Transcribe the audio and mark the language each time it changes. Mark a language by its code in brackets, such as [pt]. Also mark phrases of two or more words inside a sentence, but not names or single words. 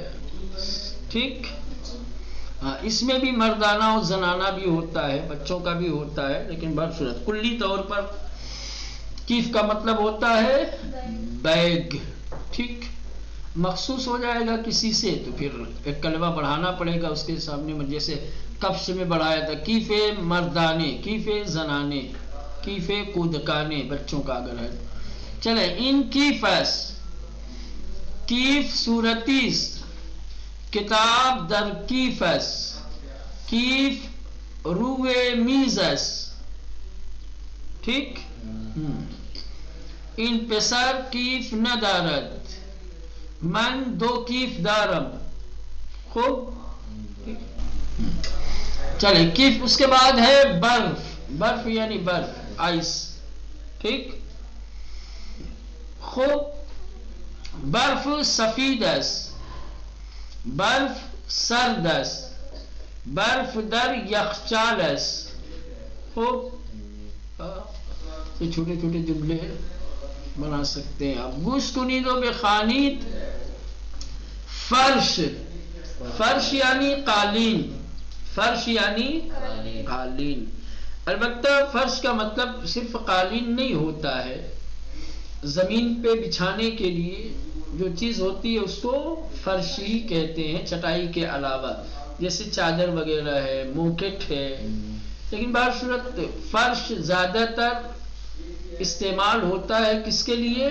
[ur] ٹھیک، اس میں بھی مردانہ اور زنانہ بھی ہوتا ہے، بچوں کا بھی ہوتا ہے، لیکن برصورت کلی طور پر کیف کا مطلب ہوتا ہے بیگ. ٹھیک، مخصوص ہو جائے گا کسی سے تو پھر ایک کلمہ بڑھانا پڑے گا اس کے سامنے میں. [fa] جیسے کفش میں بڑھایا تھا کیف مردانے، کیف زنانے، کیف کودکانے، [ur] بچوں کا اگر ہے. [fa] چلے ان کیفس، کیف صورتیس، کتاب در کیفس، کیف روے میزس. ٹھیک، ان پسر کیف ندارد، من 2 کیف دارم. [ur] خوب، چلے کیف. اس کے بعد ہے برف. برف یعنی برف، آئس. ٹھیک، [fa] خوب، برف سفیدس، برف سردس، برف در یخچالس. [ur] خوب، یہ چھوٹے چھوٹے جملے بنا سکتے ہیں آپ. [fa] گوش کنیدو بخانید فرش، [ur] فرش یعنی قالین، فرش یعنی قالین. البتہ فرش کا مطلب صرف قالین نہیں ہوتا ہے. زمین پہ بچھانے کے لیے جو چیز ہوتی ہے اس کو فرش ہی کہتے ہیں، چٹائی کے علاوہ. جیسے چادر وغیرہ ہے، موکٹ ہے. لیکن بصورت فرش زیادہ تر استعمال ہوتا ہے کس کے لیے؟